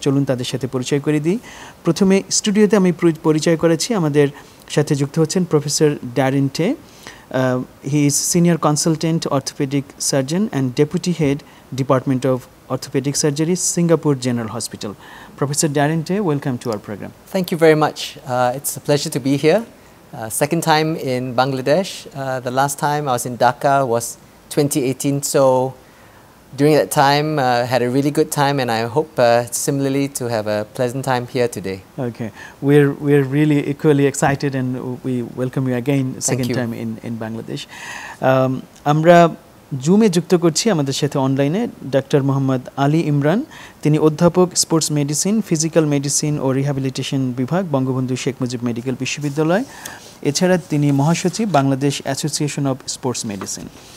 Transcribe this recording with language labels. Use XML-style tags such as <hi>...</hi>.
<bn>চলুন তাদের সাথে পরিচয় করে দিই। প্রথমে স্টুডিওতে আমি পরিচয় করেছি, আমাদের সাথে যুক্ত হচ্ছেন প্রফেসর ড্যারিন টে।</bn> <en>He is senior consultant orthopaedic surgeon and deputy head department of Orthopedic Surgery, Singapore General Hospital. Professor Darren Tay, welcome to our program. Thank you very much. It's a pleasure to be here. Second time in Bangladesh. The last time I was in Dhaka was 2018. So during that time, had a really good time, and I hope similarly to have a pleasant time here today. Okay, we're really equally excited, and we welcome you again second time in Bangladesh.</en> <bn>আমরা জুমে যুক্ত করছি আমাদের সাথে অনলাইনে doctor Mohammad Ali Imran. তিনি অধ্যাপক, sports medicine, physical medicine ও rehabilitation বিভাগ, Bangabandhu Sheikh Mujib medical বিশ্ববিদ্যালয়। এছাড়া তিনি মহাসচিব, Bangladesh association of sports medicine.</bn>